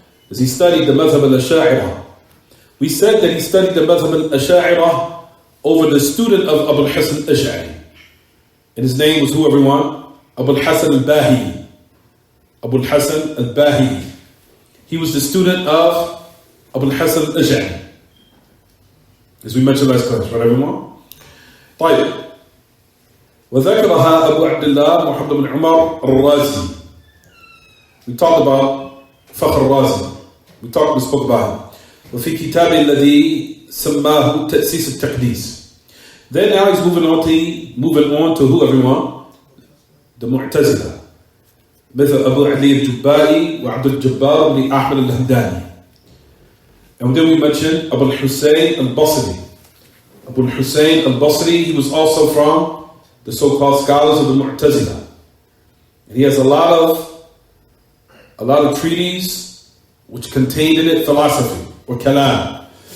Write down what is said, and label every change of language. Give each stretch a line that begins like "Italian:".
English: As he studied the madhab al-Asha'ira. We said that he studied the madhab al-Asha'ira over the student of Abu al-Hasan al-Ash'ari. And his name was who everyone? Abu al-Hasan al-Bahili. Abu al-Hasan al-Bahili. He was the student of Abu al-Hasan al-Ash'ari. As we mentioned last class, right everyone?
Arabic: طيب. وذكرها أبو عبد الله محمد بن عمر الرازي.
English: We talked about Fakhr al-Razi. We spoke about him.
Arabic: وفي كتاب الذي سماه تأسيس التقديس.
English: Then now he's moving on to who everyone? The Mu'tazila.
Arabic: مثل أبو علي الجبائي وعبد الجبار بن أحمد الهمداني.
English: And then we mentioned Abu al-Husayn al-Basri. Abu al-Husayn al-Basri, he was also from the so-called scholars of the Mu'tazila. And he has a lot of treatises which contained in it philosophy or kalam.